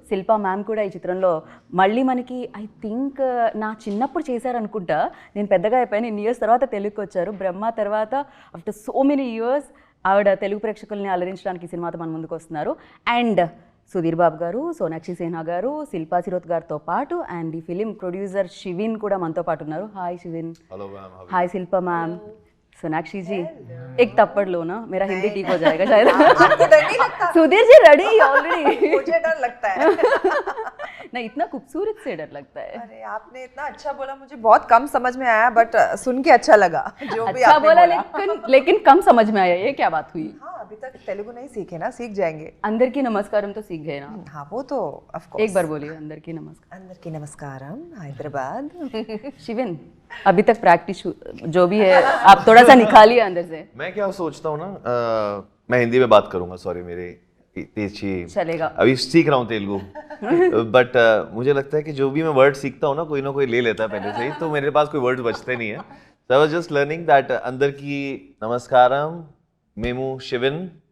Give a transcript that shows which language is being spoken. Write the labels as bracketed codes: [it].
[te] Shilpa ma'am కూడా ఈ చిత్రంలో మళ్ళీ మనకి ఐ థింక్ నా చిన్నప్పుడు చేశారనుకుంటా, నేను పెద్దగా అయిపోయాను, ఇన్ని ఇయర్స్ తర్వాత తెలుగుకి వచ్చారు. బ్రహ్మ తర్వాత ఆఫ్టర్ సో మెనీ ఇయర్స్ ఆవిడ తెలుగు ప్రేక్షకుల్ని అలరించడానికి ఈ సినిమాతో మన ముందుకు వస్తున్నారు. అండ్ సుధీర్ బాబు గారు, సోనాక్షి సిన్హా గారు, శిల్పా శిరోత్ గారితో పాటు అండ్ ఈ ఫిలిం ప్రొడ్యూసర్ శివిన్ కూడా మనతో పాటు ఉన్నారు. [hi] హాయ్ శివిన్. हाय शिल्पा मैम. सोनाक्षी जी, एक थप्पड़ लो ना, मेरा हिंदी ठीक हो जाएगा शायद. आपको डर नहीं लगता? Sudhir ji ready already. मुझे डर लगता है. नहीं, इतना खूबसूरत से डर लगता है. अरे आपने इतना अच्छा बोला, मुझे बहुत कम समझ में आया, बट सुन के अच्छा लगा. जो भी अच्छा आपने बोला, बोला. लेकिन कम समझ में आया. ये क्या बात हुई? हाँ, अभी तक तेलुगु नहीं सीखे ना, सीख जाएंगे. [te] अंदर की नमस्कारम [hi] तो सीख गए ना. हाँ, वो तो ऑफ कोर्स. एक बार बोलिए, [te] अंदर की नमस्कार. अंदर की नमस्कारम, [hi] हैदराबाद. शिविन, अभी तक प्रैक्टिस जो भी है आप थोड़ा सा निकालिए अंदर से. मैं क्या सोचता हूँ ना, मैं हिंदी में बात करूंगा, सॉरी मेरे तेजी चलेगा. अभी सीख रहा हूँ तेलुगु. बट मुझे लगता है कि जो भी मैं वर्ड सीखता हूँ ना कोई ले लेता है पहले से ही, तो मेरे पास कोई वर्ड बचते नहीं है. [en] So I was just learning that [te] अंदर की नमस्कारम मेमू [en] शिविन.